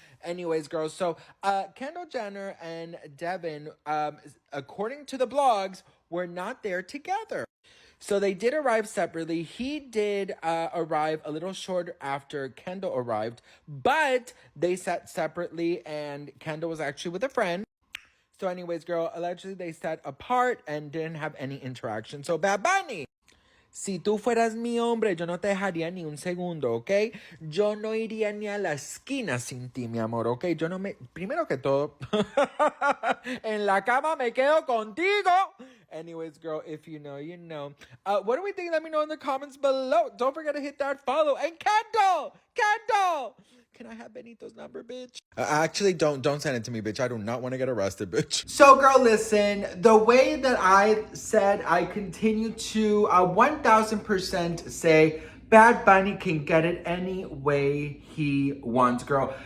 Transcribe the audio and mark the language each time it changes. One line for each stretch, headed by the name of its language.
English: Anyways, girls, so Kendall Jenner and Devin, according to the blogs, were not there together. So they did arrive separately. He did arrive a little short after Kendall arrived, but they sat separately, and Kendall was actually with a friend. So anyways, girl, allegedly they sat apart and didn't have any interaction.
Spanish: So Bad Bunny, si tú fueras mi hombre, yo no te dejaría ni un segundo, ¿ok? Yo no iría ni a la esquina sin ti, mi amor, ¿ok? Yo no me... Primero que todo, en la cama me quedo contigo.
English: Anyways, girl, if you know, you know. What do we think? Let me know in the comments below. Don't forget to hit that follow. And Kendall! Can I have Benito's number, bitch? Actually, don't send it to me, bitch. I do not want to get arrested, bitch. So, girl, listen. The way that I said, I continue to 1000% say Bad Bunny can get it any way he wants, girl.